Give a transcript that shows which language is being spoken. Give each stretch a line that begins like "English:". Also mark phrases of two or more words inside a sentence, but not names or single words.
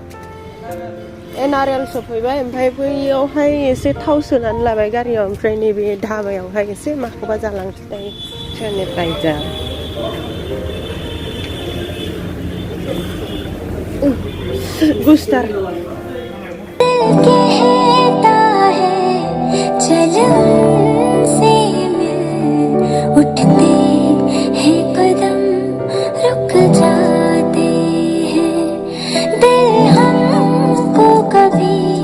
Bodo: NRL सफैबाय ओमफ्राय बैयावहाय एसे थाव सोनानै लाबाय गारियाव ओमफ्राय नैबे धाबायावहाय एसे माखौबा जालांसै दायो ट्रेननिफ्राय जा गुस्टार
Hindi: उठते हैं कदम रुक जाते हैं दिल हमको कभी